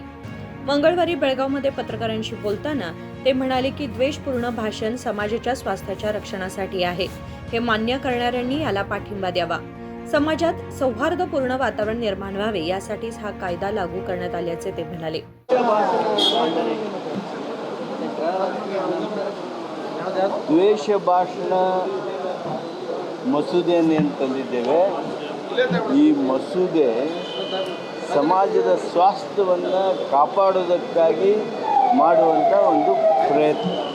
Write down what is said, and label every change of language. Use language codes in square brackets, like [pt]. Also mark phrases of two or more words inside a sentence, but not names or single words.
[mr] मंगळवारी बेळगावमध्ये पत्रकारांशी बोलताना ते म्हणाले की द्वेषपूर्ण भाषण समाजाच्या स्वास्थ्याच्या रक्षणासाठी आहे. हे मान्य करणाऱ्यांनी याला पाठिंबा द्यावा. समाजात सौहार्दपूर्ण वातावरण निर्माण व्हावे यासाठीच हा कायदा लागू करण्यात आल्याचे ते म्हणाले. [kn] ದ್ವೇಷ ಭಾಷಣ ಮಸೂದೆಯನ್ನು ತಂದಿದ್ದೇವೆ. ಈ ಮಸೂದೆ ಸಮಾಜದ ಸ್ವಾಸ್ಥ್ಯವನ್ನು ಕಾಪಾಡೋದಕ್ಕಾಗಿ ಮಾಡುವಂಥ ಒಂದು ಪ್ರಯತ್ನ.